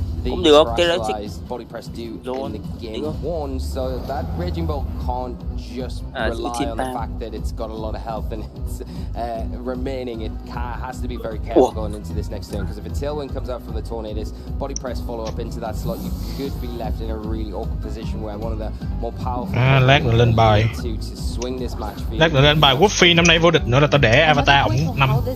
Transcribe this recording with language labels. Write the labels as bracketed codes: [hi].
[vi] Cũng được, tê ra electric luôn. [en] So that raging bolt can't just rely on the fact that it's got a lot of health and it's remaining. It has to be very careful going into this next turn, because if a tailwind comes out from the tornadoes, body press follow up into that slot, you could be left in a really awkward position where one of the more powerful [vi] lát nữa lên bài. Lát nữa lên bài Quốc Phi năm nay vô địch nữa là tao để avatar ổng nằm.